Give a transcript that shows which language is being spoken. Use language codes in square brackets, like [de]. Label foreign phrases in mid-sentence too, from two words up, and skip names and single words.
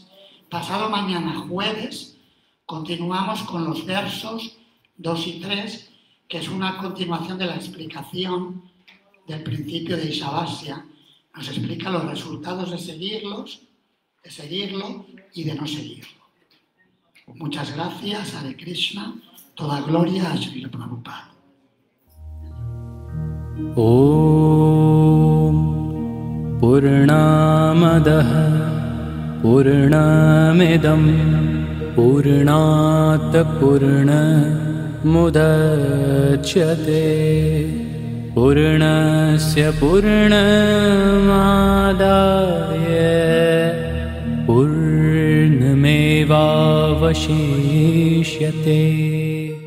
[es] Pasado mañana, jueves, continuamos con los versos 2 y 3, que es una continuación de la explicación del principio de Ishavasya. Nos explica los resultados de seguirlo y de no seguirlo. Muchas gracias, Hare Krishna. Toda gloria a Srila Prabhupada. [sa] Om Purnamadah Purnamidam Purnat Purnamudachyate Purnasya Purnamadaya Purnamevavashishyate.